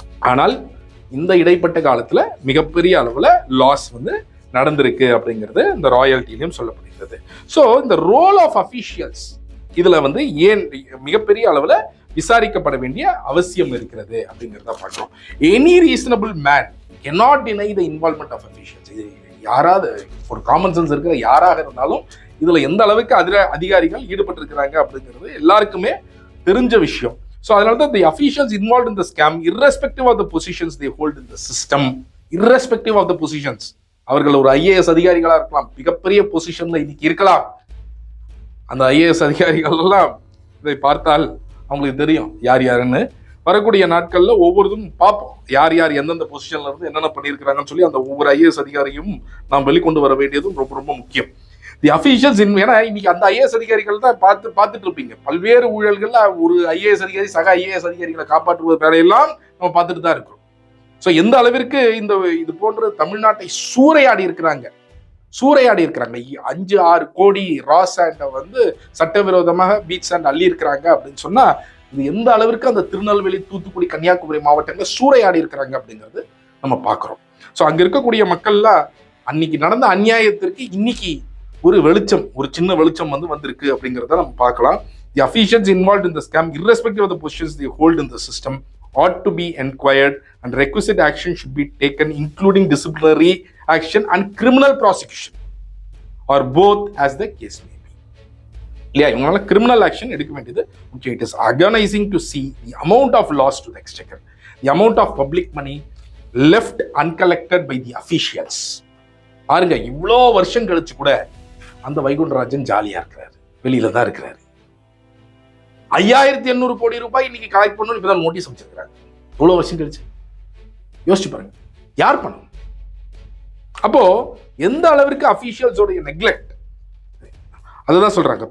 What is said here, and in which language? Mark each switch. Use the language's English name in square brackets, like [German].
[Tamil] ஆனால் இந்த இடைப்பட்ட காலத்துல மிகப்பெரிய அளவுல லாஸ் வந்து நடந்திருக்கு அப்படிங்கிறது இந்த ராயல்ட்டிலையும் சொல்லப்படுகிறது. ஸோ இந்த [English] role of officials [Tamil] இதுல வந்து ஏன் மிகப்பெரிய அளவுல விசாரிக்கப்பட வேண்டிய அவசியம் இருக்கிறது அப்படிங்கிறத பார்க்கிறோம். [English] Any reasonable man cannot deny the involvement of officials. [Tamil] இது யாராவது ஒரு காமன் சென்ஸ் இருக்கிற யாராக இருந்தாலும் இதுல எந்த அளவுக்கு அதிகாரிகள் ஈடுபட்டு இருக்கிறாங்க அப்படிங்கிறது எல்லாருக்குமே தெரிஞ்ச விஷயம். ஸோ அதனால தான் [English] the officials involved in the scam, irrespective of the positions they hold in the system, irrespective of the positions, [Tamil] அவர்கள் ஒரு IAS அதிகாரிகளா இருக்கலாம், மிகப்பெரிய பொசிஷன்ல இன்னைக்கு இருக்கலாம். அந்த IAS அதிகாரிகள் எல்லாம் இதை பார்த்தால் அவங்களுக்கு தெரியும் யார் யாருன்னு. வரக்கூடிய நாட்கள்ல ஒவ்வொருதும் பார்ப்போம், யார் யார் எந்தெந்த பொசிஷன்ல இருந்து என்னென்ன பண்ணியிருக்கிறாங்கன்னு சொல்லி அந்த ஒவ்வொரு IAS அதிகாரியும் நாம் வெளிக்கொண்டு வர வேண்டியதும் ரொம்ப ரொம்ப முக்கியம். [English] the officials [Tamil] ஏன்னா இன்னைக்கு அந்த IAS அதிகாரிகள் தான் பார்த்துட்டு இருப்பீங்க. பல்வேறு ஊழல்கள்ல ஒரு IAS அதிகாரி சக IAS அதிகாரிகளை காப்பாற்றுவது வேலையெல்லாம் நம்ம பார்த்துட்டு தான் இருக்கிறோம். ஸோ எந்த அளவிற்கு இது போன்ற தமிழ்நாட்டை சூறையாடி இருக்கிறாங்க 5-6 கோடி ரா சாண்டை வந்து சட்டவிரோதமாக பீச் சாண்ட் அள்ளி இருக்கிறாங்க அப்படின்னு சொன்னா இது எந்த அளவிற்கு அந்த திருநெல்வேலி, தூத்துக்குடி, கன்னியாகுமரி மாவட்டங்கள் சூறையாடி இருக்கிறாங்க அப்படிங்கிறது நம்ம பார்க்கிறோம். ஸோ அங்க இருக்கக்கூடிய மக்கள்லாம் அன்னைக்கு நடந்த அநியாயத்திற்கு இன்னைக்கு ஒரு சின்ன வெளிச்சம் வந்திருக்கு அப்படிங்கிறத நம்ம பார்க்கலாம். [English] The officials involved in the scam, irrespective of the positions they hold in the system, ought to be inquired and requisite action should be taken, including disciplinary action and criminal prosecution, or both as the case may be. [Tamil] இல்லையா, இவங்களால criminal action எடுக்க வேண்டியது முக்கியம். [English] It is agonising to see the amount of loss to the exchequer, the amount of public money left uncollected by the officials. [Tamil] பாருங்க, இவ்வளோ வருஷம் கழிச்சு கூட அந்த வைகுண்டராஜன் ஜாலியா இருக்கிறாரு, வெளியில தான் இருக்கிறாரு. 5800 கோடி ரூபாய் இன்னைக்கு கலெக்ட் பண்ணணும் இப்பதான் நோட்டீஸ் அமைச்சிருக்கிறாங்க. இவ்வளவு வருஷம் கழிச்சு யோசிச்சு பாருங்க, யார் பண்ணணும்? அப்போ எந்த அளவிற்கு அஃபீஷியல்ஸோட நெக்லெக்ட், அதுதான் சொல்றாங்க.